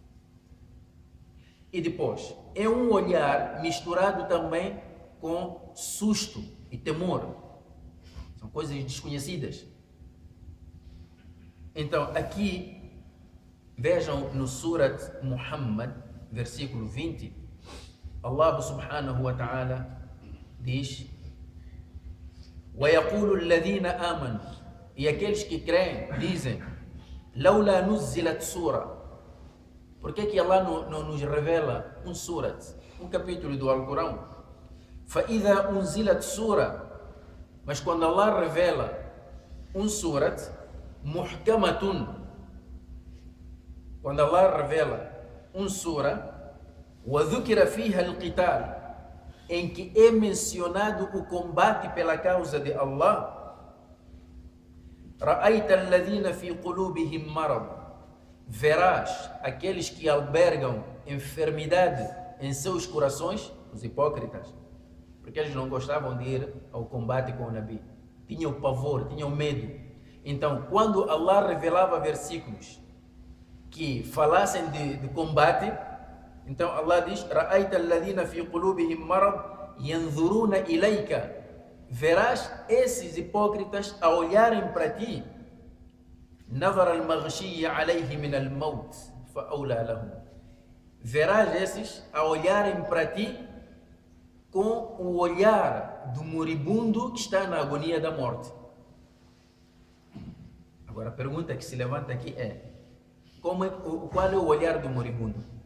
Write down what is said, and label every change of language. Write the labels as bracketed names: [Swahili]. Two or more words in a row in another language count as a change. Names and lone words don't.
[Portuguese] E depois, é um olhar misturado também com susto e temor. São coisas desconhecidas. Então, aqui, vejam no Surat Muhammad, versículo 20, Allah [Arabic] سبحانه وتعالى [Portuguese] diz: [Arabic] وَيَقُولُ الَّذِينَ آمَنُوا, [Portuguese] e aqueles que creem dizem: [Arabic] لَوْلَا نُزِّلَتْ سُورَةٌ, [Portuguese] por que Allah não nos revela um surat, um capítulo do Alcorão? [Arabic] فَإِذَا أُنزِلَتْ سُورَةٌ, [Portuguese] mas quando Allah revela um surat, muhkamatun, quando Allah revela um sura, [Arabic] وَذُكِرَ فِيهَا الْقِتَالِ, [Portuguese] em que é mencionado o combate pela causa de Allah, [Arabic] رَأَيْتَ الَّذِينَ فِي قُلُوبِهِمْ مَرَضٌ, [Portuguese] verás aqueles que albergam enfermidade em seus corações, os hipócritas, porque eles não gostavam de ir ao combate com o Nabi, tinham pavor, tinham medo. Então, quando Allah revelava versículos que falassem de combate, então Allah diz: [Arabic] رَأَيْتَ الَّذِينَ فِي قُلُوبِهِمْ مَرَضٌ يَنْظُرُونَ إِلَيْكَ, [Portuguese] verás esses hipócritas a olharem para ti. [Arabic] نَظَرَ الْمَغْشِيَّ عَلَيْهِ مِنَ الْمَوْتِ فَأَوْلَى لَهُمْ, [Portuguese] verás esses a olharem para ti com o olhar do moribundo que está na agonia da morte. Agora a pergunta que se levanta aqui é: qual é o olhar do moribundo?